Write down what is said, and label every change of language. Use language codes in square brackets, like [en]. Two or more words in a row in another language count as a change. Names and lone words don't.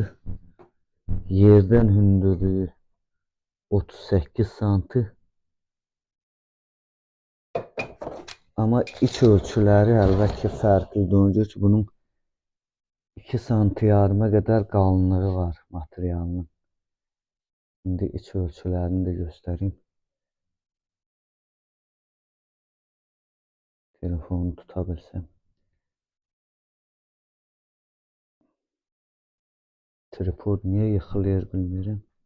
[az] Yerdən hündürlüyü 38 santı. Amma iç ölçüləri əlbəttə ki, fərqlidir. Ona görə ki, bunun 2 santı yarıma qədər qalınlığı var materialının. [tr] Şimdi iç ölçülerini de göstereyim. Telefonu tutabilsem. Tripod niye yıkılıyor bilmiyorum.